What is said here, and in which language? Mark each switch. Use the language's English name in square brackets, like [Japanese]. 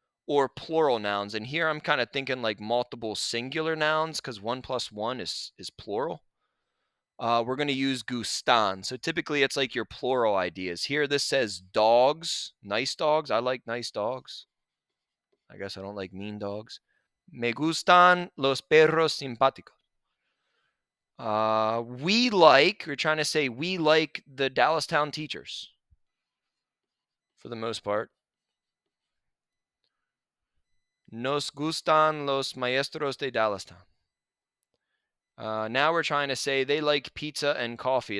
[English] or plural nouns. And here I'm kind of thinking like multiple singular nouns because 1 + 1 is plural. We're going to use gustan. So typically it's like your plural ideas. Here this says dogs, nice dogs. I like nice dogs. I guess I don't like mean dogs. [Spanish] Me gustan los perros simpáticos. [English] We're trying to say we like the Dallastown teachers for the most part. [Spanish] Nos gustan los maestros de Dallastown. [English] Now we're trying to say they like pizza and coffee.